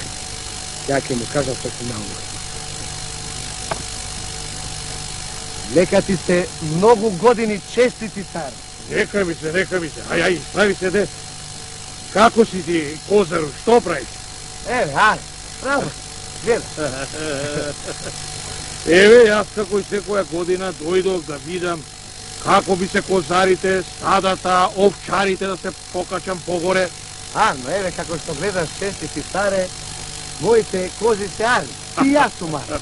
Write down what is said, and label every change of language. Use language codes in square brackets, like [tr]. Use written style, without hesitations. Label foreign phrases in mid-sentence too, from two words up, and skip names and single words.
[mk] Ја ќе му кажем што си научио. Нека ти се многу години честити, цар. Нека ми се. Ај, спрaви се, де. Како си ти, Козару, што правиш? Ај, браво, гледа. Еве, јас како и секоја година дојдов да видам како би се козарите, стадата, овчарите да се покачам погоре. Но еве како што гледаш честити старе, моите кози се али, и јас сум али.